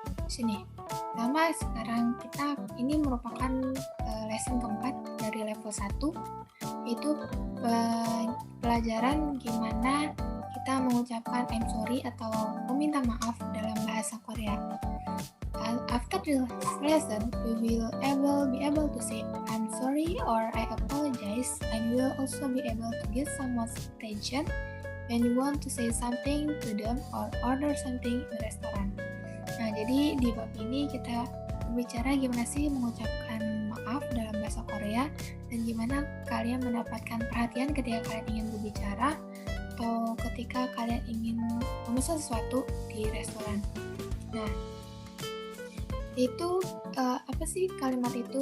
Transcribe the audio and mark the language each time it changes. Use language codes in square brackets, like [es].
[id] Sini. Pertama, sekarang kita ini merupakan lesson keempat dari level 1, yaitu pelajaran gimana kita mengucapkan [en] I'm sorry [id] atau meminta maaf dalam bahasa Korea. [en] After this lesson, we will be able to say I'm sorry or I apologize, and we will also be able to get someone's attention when you want to say something to them or order something in restaurant. [id] Nah, jadi di bab ini kita berbicara gimana sih mengucapkan maaf dalam bahasa Korea dan gimana kalian mendapatkan perhatian ketika kalian ingin berbicara atau ketika kalian ingin memesan sesuatu di restoran. Nah, itu apa sih kalimat itu?